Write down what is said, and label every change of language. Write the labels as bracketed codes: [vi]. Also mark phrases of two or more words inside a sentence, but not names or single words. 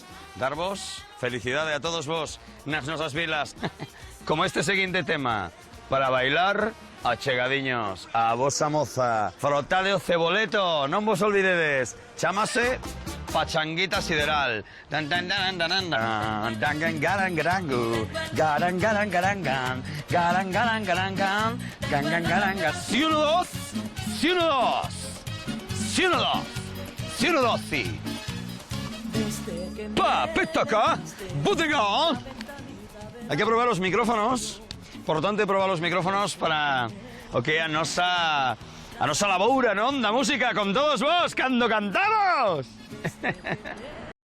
[gl] Darvos felicidade a todos vos nas nosas vilas. Como este seguinte tema, para bailar achegadiños a vosa moza. Frotade o ceboleto, non vos olvidedes. Chámase Pachanguita Sideral. Dan dan dan dan dan dan garan garangu. Garan garan garangan. Garan garan garangan. Gangan garanga. [es] Si uno dos. Si uno dos. Si uno dos. Si uno dos si. Pa, petaca. Bodegón. Hay que probar los micrófonos. Importante probar los micrófonos [gl] para o que a nosa laboura, non? Da música con todos vos cando cantamos.